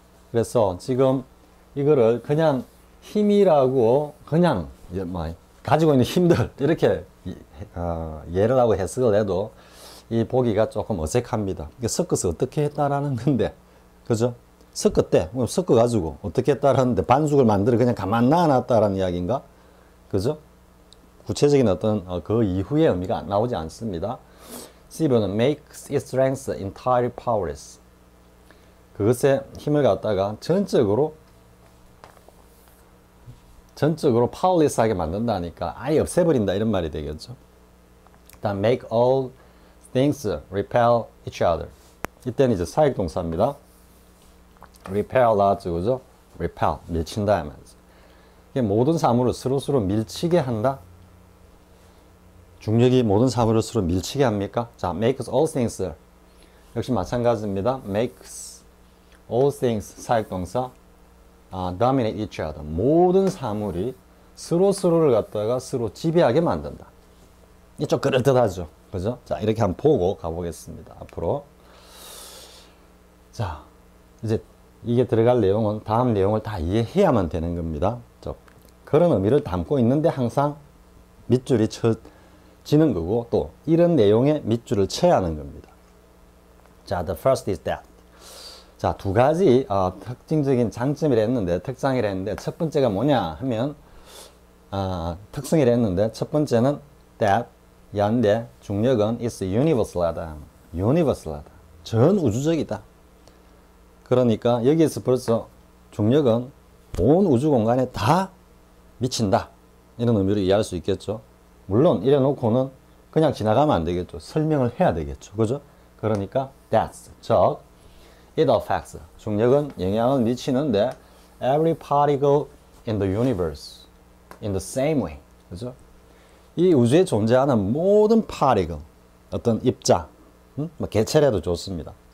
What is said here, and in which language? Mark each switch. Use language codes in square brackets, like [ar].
[ko] 그래서 지금 이거를 그냥 힘이라고 그냥 가지고 있는 힘들 이렇게 예를 하고 해석을 해도 이 보기가 조금 어색합니다. 섞어서 어떻게 했다라는 건데, 그죠? 섞었대. 섞어가지고 어떻게 했다라는데 반숙을 만들어 그냥 가만 놔놨다라는 이야기인가? 그죠? 구체적인 어떤 그 이후의 의미가 나오지 않습니다. C번은 [en] makes its strength entirely powerless. [ko] 그것의 힘을 갖다가 전적으로 powerless하게 만든다니까 아예 없애버린다 이런 말이 되겠죠. 일단 [en] make all things repel each other. [ko] 이때는 이제 사역동사입니다. repel 나왔죠, 그죠? repel 밀친다 하면서 이게 모든 사물을 서로 밀치게 한다. 중력이 모든 사물을 서로 밀치게 합니까? 자, [en] makes all things [ko] 역시 마찬가지입니다. [en] makes all things [ko] 사역동사 [en] dominate each other. [ko] 모든 사물이 서로를 갖다가 서로 지배하게 만든다. 이게 좀 그럴듯하죠. 그죠? 자, 이렇게 한번 보고 가보겠습니다. 앞으로. 자, 이제 이게 들어갈 내용은 다음 내용을 다 이해해야만 되는 겁니다. 그런 의미를 담고 있는데 항상 밑줄이 쳐지는 거고 또 이런 내용에 밑줄을 쳐야 하는 겁니다. [en] 자, the first is that. [ko] 자, 두 가지 특징적인 장점이라 했는데 특장이라 했는데 첫 번째가 뭐냐 하면 특성이라 했는데 첫 번째는 that 야인데 중력은 is universal하다. universal하다. 전 우주적이다. 그러니까 여기에서 벌써 중력은 온 우주 공간에 다 미친다. 이런 의미로 이해할 수 있겠죠. 물론 이래 놓고는 그냥 지나가면 안 되겠죠. 설명을 해야 되겠죠. 그죠? 그러니까 [en] that's, 즉 it affects, [ko] 중력은 영향을 미치는데 [en] every particle in the universe in the same way. [ko] 그죠? 이 우주에 존재하는 모든 particle, 어떤 입자, 뭐 개체라도 좋습니다.